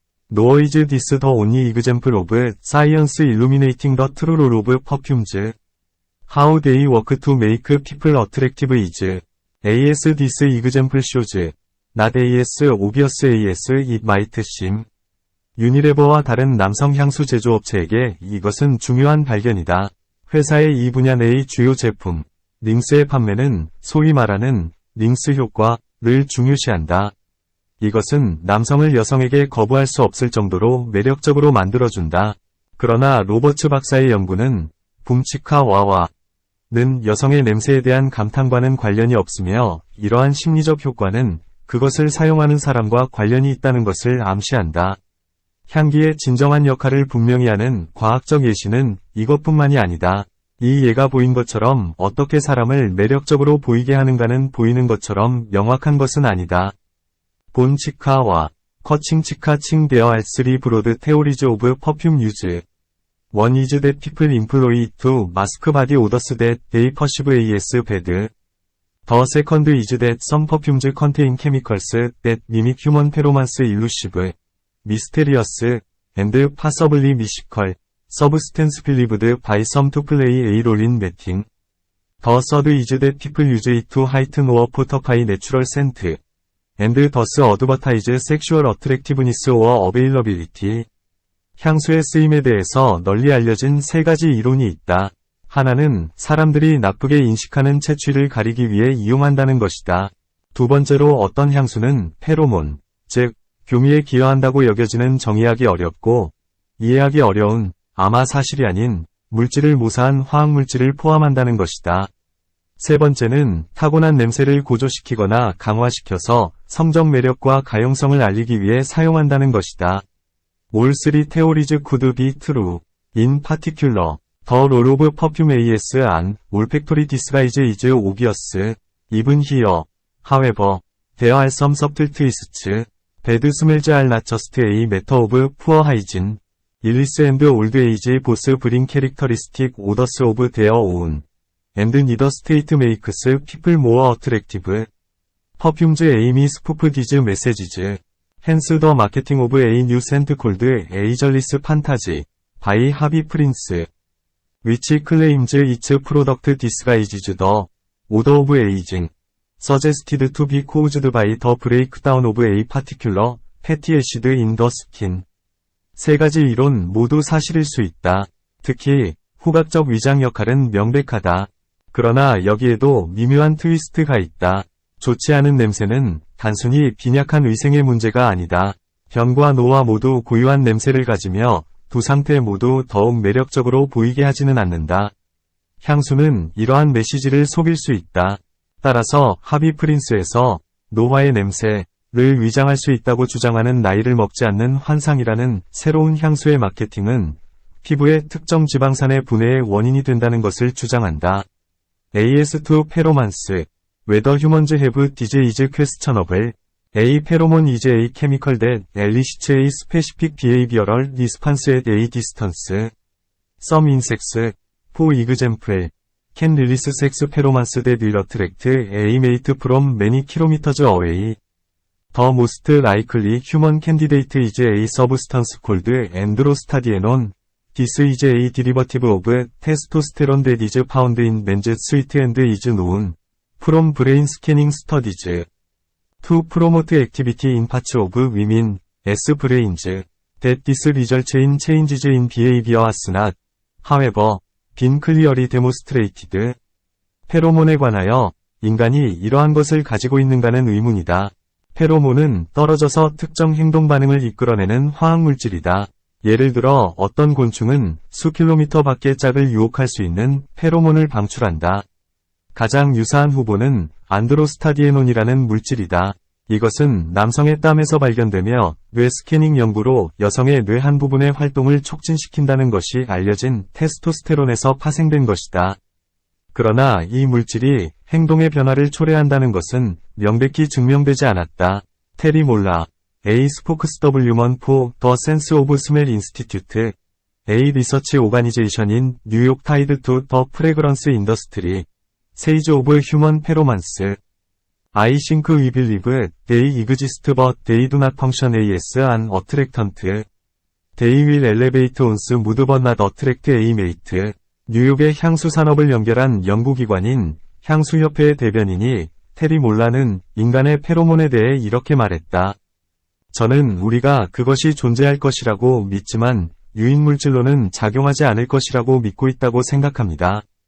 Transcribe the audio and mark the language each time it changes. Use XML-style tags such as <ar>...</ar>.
<en>Nor is this the only example of science illuminating the true role of perfumes. How they work to make people attractive is, as this example shows, not as obvious as it might seem.</en> <ko>유니레버와 다른 남성 향수 제조업체에게 이것은 중요한 발견이다. 회사의 이 분야 내의 주요 제품, 링스의 판매는 소위 말하는 링스 효과를 중요시한다. 이것은 남성을 여성에게 거부할 수 없을 정도로 매력적으로 만들어준다. 그러나 로버츠 박사의 연구는 붐치카 와와는 여성의 냄새에 대한 감탄과는 관련이 없으며 이러한 심리적 효과는 그것을 사용하는 사람과 관련이 있다는 것을 암시한다. 향기의 진정한 역할을 분명히 하는 과학적 예시는 이것뿐만이 아니다. 이 예가 보인 것처럼 어떻게 사람을 매력적으로 보이게 하는가는 보이는 것처럼 명확한 것은 아니다.</ko> <en>본 치카와 커칭 치카 칭 데어 are three broad theories of perfume use. One is that people employ it to mask body odors that they perceive as bad. The second is that some perfumes contain chemicals that mimic human pheromones elusive, mysterious, and possibly mystical substance believed by some to play a role in mating. The third is that people use it to heighten or fortify natural scent, and thus advertise sexual attractiveness or availability.</en> <ko>향수의 쓰임에 대해서 널리 알려진 세 가지 이론이 있다. 하나는 사람들이 나쁘게 인식하는 채취를 가리기 위해 이용한다는 것이다. 두 번째로 어떤 향수는 페로몬, 즉 교미에 기여한다고 여겨지는 정의하기 어렵고 이해하기 어려운 아마 사실이 아닌 물질을 모사한 화학물질을 포함한다는 것이다. 세 번째는 타고난 냄새를 고조시키거나 강화시켜서 성적 매력과 가용성을 알리기 위해 사용한다는 것이다.</ko> <en>All three theories could be true. In particular, the role of perfume as an olfactory disguise is obvious. Even here, however, there are some subtle twists. Bad smells are not just a matter of poor hygiene. Illness and old age both bring characteristic odors of their own. And neither state makes people more attractive. Perfume's aim is spoof these messages. Hence the marketing of a new scent called Ageless Fantasy by Harvey Prince, which claims its product disguises the odor of aging, suggested to be caused by the breakdown of a particular fatty acid in the skin.</en> <ko>세 가지 이론 모두 사실일 수 있다. 특히 후각적 위장 역할은 명백하다. 그러나 여기에도 미묘한 트위스트가 있다. 좋지 않은 냄새는 단순히 빈약한 위생의 문제가 아니다. 변과 노화 모두 고유한 냄새를 가지며 두 상태 모두 더욱 매력적으로 보이게 하지는 않는다. 향수는 이러한 메시지를 속일 수 있다. 따라서 하비 프린스에서 노화의 냄새를 위장할 수 있다고 주장하는 나이를 먹지 않는 환상이라는 새로운 향수의 마케팅은 피부의 특정 지방산의 분해의 원인이 된다는 것을 주장한다.</ko> <en>AS2 페로만스 Whether humans have disease is questionable. A pheromone is a chemical that elicits a specific behavioral response at a distance. Some insects, for example, can release sex pheromones that will attract a mate from many kilometers away. The most likely human candidate is a substance called androstadienone. This is a derivative of testosterone that is found in men's sweat and is known from brain scanning studies to promote activity in parts of women's brains. That this results in changes in behavior has not, however, been clearly demonstrated.</en> <ko>페로몬에 관하여 인간이 이러한 것을 가지고 있는가는 의문이다. 페로몬은 떨어져서 특정 행동 반응을 이끌어내는 화학물질이다. 예를 들어 어떤 곤충은 수킬로미터 밖의 짝을 유혹할 수 있는 페로몬을 방출한다. 가장 유사한 후보는 안드로스타디에논이라는 물질이다. 이것은 남성의 땀에서 발견되며 뇌 스캐닝 연구로 여성의 뇌 한 부분의 활동을 촉진시킨다는 것이 알려진 테스토스테론에서 파생된 것이다. 그러나 이 물질이 행동의 변화를 초래한다는 것은 명백히 증명되지 않았다.</ko> <en>테리 몰라, A spokeswoman for the Sense of Smell Institute, A research organization in New York tied to the fragrance industry, says of human pheromones. I think we believe they exist but they do not function as an attractant. They will elevate one's mood but not attract a mate.</en> <ko>뉴욕의 향수 산업을 연결한 연구기관인 향수협회의 대변인이 테리 몰라는 인간의 페로몬에 대해 이렇게 말했다. 저는 우리가 그것이 존재할 것이라고 믿지만 유인물질로는 작용하지 않을 것이라고 믿고 있다고 생각합니다.</ko>